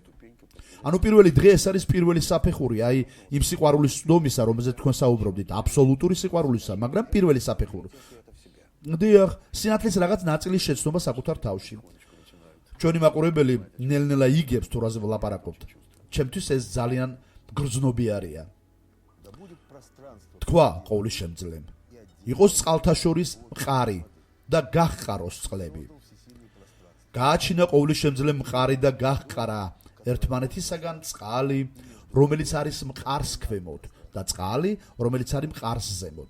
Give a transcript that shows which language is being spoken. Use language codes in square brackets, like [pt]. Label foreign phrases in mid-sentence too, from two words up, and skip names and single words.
[ka] ანუ პირველი დღე ეს არის პირველი საფეხური, აი იმ სიყვარულის ცდომისა, რომელზეც თქვენ საუბრობდით, აბსოლუტური სიყვარულისა, მაგრამ პირველი საფეხური. დიახ, სინათლის რაღაც ნაწილის შეცნობა საკუთარ თავში. ჩვენი მაყურებელი ნელ-ნელა იგებს თუ რაზე ვლაპარაკობთ. ჩემთვის ეს ძალიან გრძნობიარია. [ru] Да будет пространство. [ka] თქვა ყოვლის შემძლემ. იყოს წყალთაშორის მყარი და გახყაროს წყლები. გააჩინა ყოვლის შემძლემ მყარი და გახყარა ერთმანეთისაგან წყალი, რომელიც არის მყარს ქვემოთ და წყალი, რომელიც არის მყარს ზემოთ.